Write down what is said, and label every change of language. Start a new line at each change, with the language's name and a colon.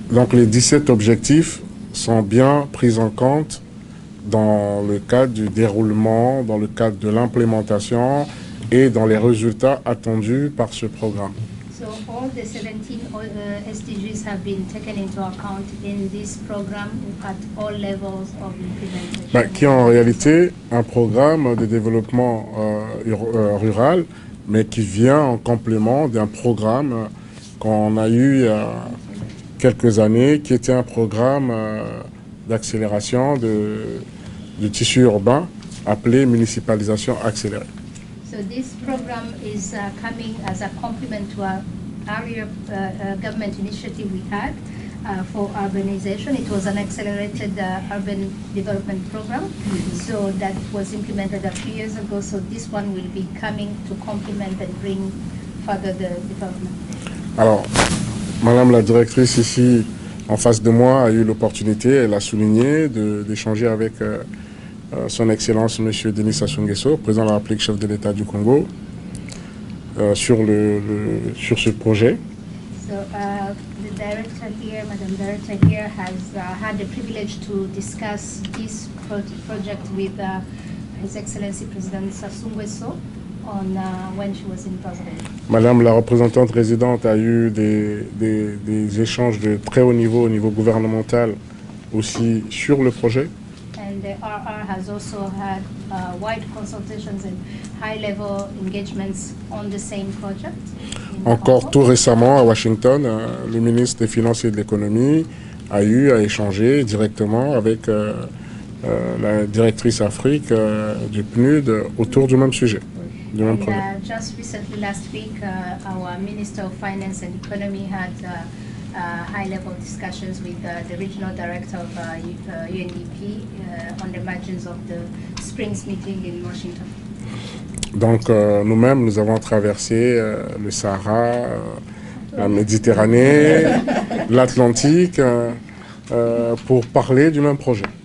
French: Donc les 17 objectifs sont bien pris en compte dans le cadre du déroulement, dans le cadre de l'implémentation et dans les résultats attendus par ce programme.
English: So all the 17 SDGs have been taken into account in this program at all levels of implementation.
French: Qui est en réalité un programme de développement rural, mais qui vient en complément d'un programme qu'on a eu il y a quelques années, qui était un programme d'accélération du tissu urbain appelé municipalisation accélérée.
English: So this program is coming as a complement to our earlier government initiative we had for urbanization. It was an accelerated urban development program, so that was implemented a few years ago. So this one will be coming to complement and bring further the development.
French: Alors, Madame la directrice ici en face de moi a eu l'opportunité, elle a souligné, d'échanger avec Son Excellence M. Denis Sassou Nguesso, président de la République, chef de l'État du Congo, sur ce projet.
English: So the director here, Madam Director here, has had the privilege to discuss this project with His Excellency President Sassou Nguesso on when she was in Brazzaville.
French: Madame la représentante résidente a eu des échanges de très haut niveau, au niveau gouvernemental, aussi sur le projet.
English: And the RR has also had wide consultations and high-level engagements on the same project.
French: Encore tout récemment, à Washington, le ministre des Finances et de l'Économie a eu à échanger directement avec la directrice Afrique du PNUD autour du même sujet, du même projet.
English: Just recently, last week, our Minister of Finance and Economy had high-level discussions with the regional director of UNDP on the margins of the Springs meeting in Washington.
French: Donc nous-mêmes, nous avons traversé le Sahara, la Méditerranée, l'Atlantique pour parler du même projet.